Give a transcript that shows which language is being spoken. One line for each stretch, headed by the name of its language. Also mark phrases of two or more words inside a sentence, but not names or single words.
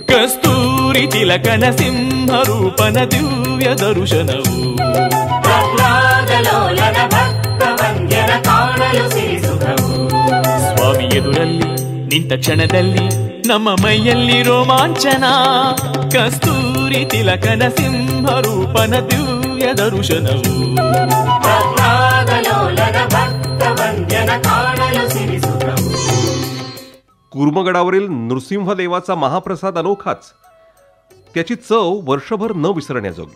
Kannada: ಕಸ್ತೂರಿ ತಿಲಕನ ಸಿಂಹ ರೂಪನ ದಿವ್ಯ ದರ್ಶನವು ಸ್ವಾಮಿ ಎದುರಲ್ಲಿ ನಿಂತ ಕ್ಷಣದಲ್ಲಿ ನಮ್ಮ ಮೈಯಲ್ಲಿ ರೋಮಾಂಚನ. ಕಸ್ತೂರಿ ತಿಲಕನ ಸಿಂಹರೂಪನ ದಿವ್ಯ ದರ್ಶನವು.
Marathi: कुर्मगडावरील नृसिंहदेवाचा महाप्रसाद अनोखाच. त्याची चव वर्षभर न विसरण्याजोगी.